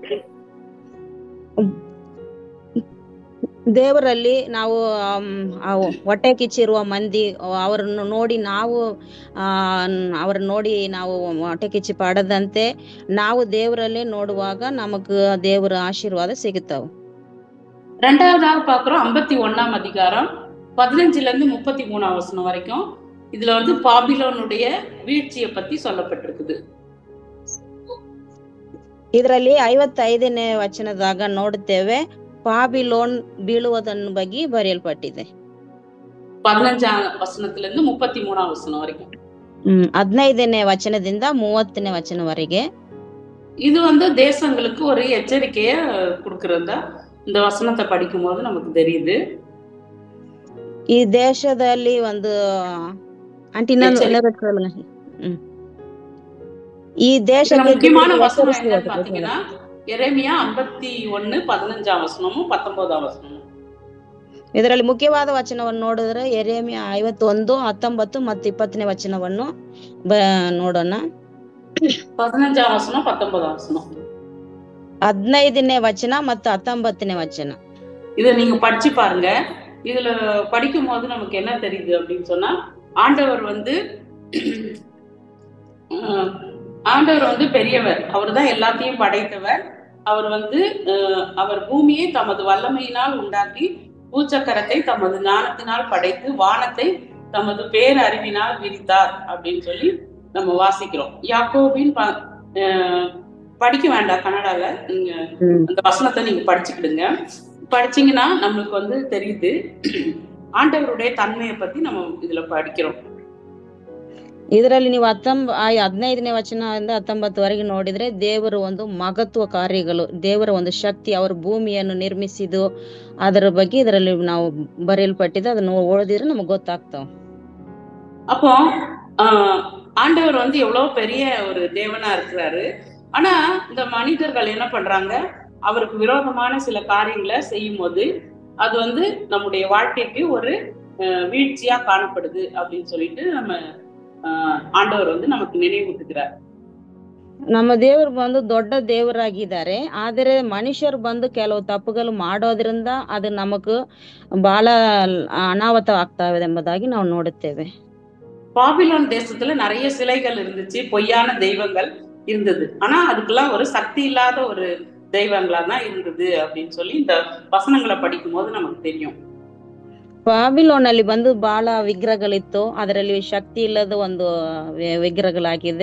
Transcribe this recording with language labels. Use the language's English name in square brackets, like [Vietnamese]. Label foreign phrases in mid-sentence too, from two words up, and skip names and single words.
[Kannada] ದೇವರಲ್ಲಿ ನಾವು ಹೊಟ್ಟೆ ಕಿಚ್ಚಿರುವ ಮಂದಿ ಅವರನ್ನು ನೋಡಿ ನಾವು ಹೊಟ್ಟೆ ಕಿಚ್ಚಿ ಪಡದಂತೆ ನಾವು ದೇವರಲ್ಲೇ ನೋಡುವಾಗ ನಮಗ ದೇವರ ಆಶೀರ್ವಾದ ಸಿಗುತ್ತಾವ. [Tamil] ரெண்டாவதாக பாக்குறோம் 51ஆம் அதிகாரம் 15 33 வசனம் வரைக்கும். இதுல பாபிலோனுடைய வீழ்ச்சியை பத்தி சொல்லப்பட்டிருக்குது. [Kannada] ಇದರಲ್ಲಿ 55ನೇ ವಚನದಾಗ ನೋಡುತ್ತೇವೆ, பாபிலோன் ಬೀಳುವುದನ್ನು ಬಗ್ಗೆ ಬರೆಯಲ್ಪಟ್ಟಿದೆ. [Tamil] 15ஆம் வசனத்திலிருந்து 33ஆம் வசனம் வரைக்கும். [Kannada] 15ನೇ ವಚನದಿಂದ 30ನೇ ವಚನವರೆಗೆ [Tamil] இது தேசங்களுக்கு ஒரு எச்சரிக்கைய கொடுக்கறதா இந்த வசனத்தை படிக்கும் போது நமக்கு தெரியுது. [Kannada] ಈ ದೇಶದಲ್ಲಿ ಈ ದೇಶಕ್ಕೆ [Tamil] முக்கியமான வசனம் என்னன்னு பாத்தீங்கன்னா எரேமியா 51:15 வசனமும் 19 வசனமும். [Kannada] ಇದರಲ್ಲಿ ಮುಖ್ಯವಾದ ವಚನವನ್ನು ನೋಡಿದ್ರೆ ಯೆರೆಮೀಯ 51, 19 ಮತ್ತು 20ನೇ ವಚನವನ್ನು ನೋಡೋಣ. [Tamil] 15 வசனம் 19 வசனம். [Kannada] 15ನೇ ವಚನ ಮತ್ತು 19ನೇ ವಚನ. [Tamil] இத நீங்க படிச்சு பாருங்க. இதுல படிக்கும் போது நமக்கு என்ன தெரியுது அப்படின்னு சொன்னா, ஆண்டவர் பெரியவர். அவர் தான் எல்லாத்தையும் படைத்தவர். அவர் அவர் பூமியை தமது வல்லமையினால் உண்டாக்கி, பூச்சக்கரத்தை தமது ஞானத்தினால் படைத்து, வானத்தை தமது பேரறிவினால் விரித்தார் அப்படின்னு சொல்லி நம்ம வாசிக்கிறோம். யாக்கோபின் படிக்க வேண்டாம் கன்னடால, நீங்க அந்த வசனத்தை நீங்க படிச்சுக்கிடுங்க. படிச்சீங்கன்னா நம்மளுக்கு தெரியுது ஆண்டவருடைய தன்மையை பத்தி நம்ம இதுல படிக்கிறோம். [Kannada] ಇದರಲ್ಲಿ ನೀವು 15ನೇ ವಚನದಿಂದ 19ವರೆಗೆ ನೋಡಿದ್ರೆ ದೇವರ ಮಹತ್ವ ಕಾರ್ಯಗಳು, ದೇವರ ಶಕ್ತಿ, ಅವರು ಭೂಮಿಯನ್ನು ನಿರ್ಮಿಸಿದ್ದು ಅದರ ಬಗ್ಗೆ ಇದರಲ್ಲಿ ನಾವು ಬರೆಯಲ್ಪಟ್ಟಿದ್ದು. ಅದನ್ನು ಓದಿದ್ರೆ ನಮಗೆ ಗೊತ್ತಾಗ್ತಾವ. [Tamil] அப்போ ஆண்டவர் எவ்வளவு பெரிய ஒரு தேவனா இருக்கிறாரு. ஆனா இந்த மனிதர்கள் என்ன பண்றாங்க, அவருக்கு விரோதமான சில காரியங்களை செய்யும் போது அது நம்முடைய வாழ்க்கைக்கு ஒரு வீழ்ச்சியா காணப்படுது அப்படின்னு சொல்லிட்டு நம்ம ஆண்டவர் நமக்கு நினைவூட்டுகிறார். [Kannada] ನಮ್ಮ ದೇವರು ದೊಡ್ಡ ದೇವರಾಗಿದ್ದಾರೆ. ಆದರೆ ಮನುಷ್ಯರು ಕೆಲವು ತಪ್ಪುಗಳು ಮಾಡೋದ್ರಿಂದ ಅದು ನಮಗೂ ಬಹಳ ಅನಾಹುತ ಆಗ್ತಾವೆ ಎಂಬುದಾಗಿ ನಾವು ನೋಡುತ್ತೇವೆ. [Tamil] பாபிலோன் தேசத்துல நிறைய சிலைகள் இருந்துச்சு, பொய்யான தெய்வங்கள் இருந்தது. ஆனா அதுக்கெல்லாம் ஒரு சக்தி இல்லாத ஒரு தெய்வங்களா தான் இருந்தது அப்படின்னு சொல்லி இந்த வசனங்களை படிக்கும் போது நமக்கு தெரியும். [Kannada] ಬಾಬಿಲೋನ್ ಅಲ್ಲಿ ಬಹಳ ವಿಗ್ರಹಗಳಿತ್ತು. ಅದರಲ್ಲಿ ಶಕ್ತಿ ಇಲ್ಲದ ವಿಗ್ರಹಗಳಾಗಿದೆ.